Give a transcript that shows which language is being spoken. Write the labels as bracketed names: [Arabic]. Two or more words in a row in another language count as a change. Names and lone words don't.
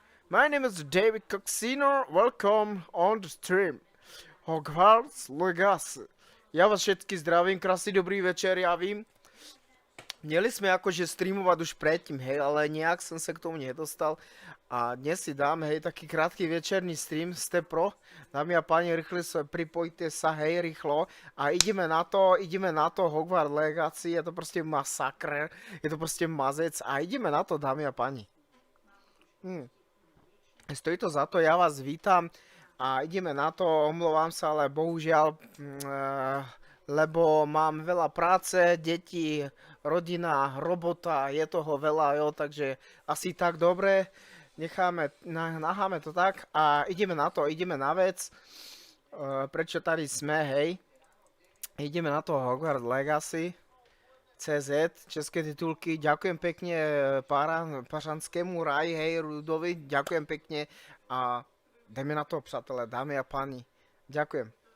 [English] My name is D.Coxino. Welcome on the stream. Hogwarts Legacy. [Slovak] Já vás všetky zdravím, krásny dobrý večer, [Czech] já vím. Měli jsme jakože streamovat už předtím, hej, ale nějak jsem se k tomu nedostal. [Slovak] A dnes si dám, hej, taký krátký večerný stream, [Czech] jste pro? [Slovak] Dámy a páni, [Czech] rychle se připojte sa, hej, rýchlo. [Slovak] A ideme na to Hogwarts Legacy, [Czech] je to prostě masakr, je to prostě mazec a [Slovak] ideme na to, dámy a páni. [Czech] Stojí to za to, já vás vítám a [Slovak] ideme na to, [Czech] omlouvám se, ale bohužel, [Slovak] lebo mám veľa práce, deti, rodina, robota, je toho veľa, jo, takže asi tak dobre, necháme to tak a ideme na to, ideme na vec, prečo [Czech] tady jsme, [Slovak] hej, ideme na to Hogwarts Legacy, CZ, české titulky, ďakujem pekne Pařanskému ráji, hej, Rudovi, ďakujem pekne a [Czech] jdeme na to, přátelé, [Slovak] dámy a páni, ďakujem.